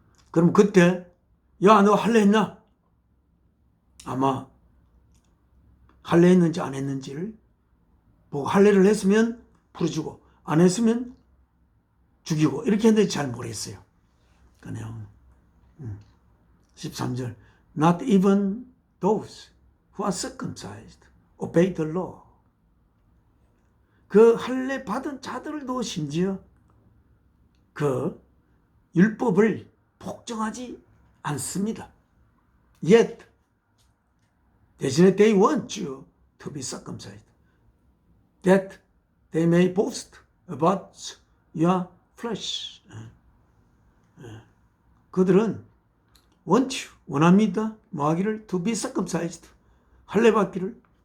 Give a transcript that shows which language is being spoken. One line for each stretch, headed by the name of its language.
Korean: 그럼 그때 야, 너 할례 했나? 아마 할례 했는지 안 했는지를 보고 할례를 했으면 풀어주고 안 했으면 죽이고 이렇게 했는데 잘 모르겠어요. 그 내용은 13절
English: Not even those who are circumcised obey the law.
Korean: 그 할례 받은 자들도 심지어 그 율법을 복종하지 않습니다.
English: Yet
Korean: 대신에
English: they want you to be circumcised, that they may boast about your flesh.
Korean: 그들은
English: want you,
Korean: 원합니다. 뭐하기를?
English: to be circumcised,
Korean: 할례 받기를.